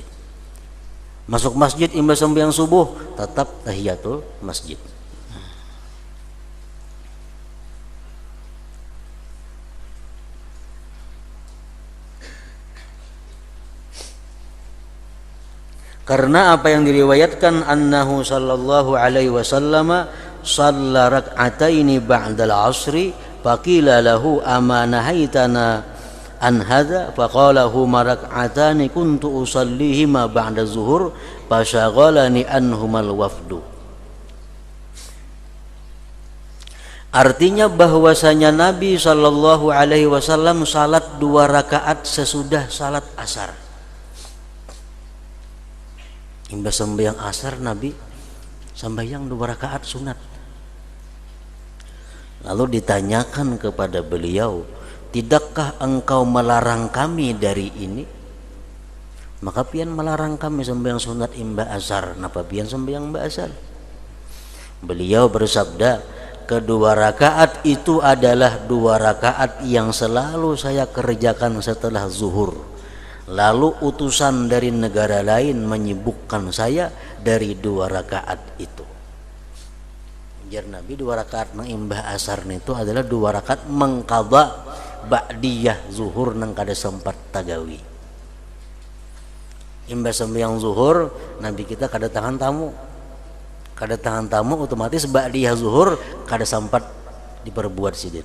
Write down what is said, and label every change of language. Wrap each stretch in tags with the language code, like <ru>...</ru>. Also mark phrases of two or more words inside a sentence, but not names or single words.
<bjn>Masuk masjid imba sembahyang subuh tetap tahiyatul masjid.</bjn> <id>Karena apa yang diriwayatkan</id> <ar>أنه صلى الله عليه وسلم صلى ركعتين بعد العصر فقيل له أما نهيتنا عن هذا فقال هما ركعتان كنت أصليهما بعد الظهر فشغلني عنهما الوفد.</ar> <id>Artinya bahwasanya Nabi</id> <ar>صلى الله عليه وسلم</ar> <id>salat 2 rakaat sesudah salat asar.</id> <bjn>Imba sembahyang asar Nabi sembahyang 2 rakaat sunat.</bjn> <id>Lalu ditanyakan kepada beliau, tidakkah engkau melarang kami dari ini?</id> <bjn>Maka pian melarang kami sembahyang sunat imba asar. Napa pian sembahyang imba asar?</bjn> <id>Beliau bersabda, kedua rakaat itu adalah 2 rakaat yang selalu saya kerjakan setelah zuhur. Lalu utusan dari negara lain menyibukkan saya dari 2 rakaat itu.</id> <bjn>Jar Nabi 2 rakaat mengimbah asar itu adalah 2 rakaat mengqadha ba'diyah zuhur nang kada sempat tagawi. Imbah sembahyang zuhur Nabi kita kada tangan tamu. Kada tangan tamu otomatis ba'diyah zuhur kada sempat diperbuat sidin.</bjn>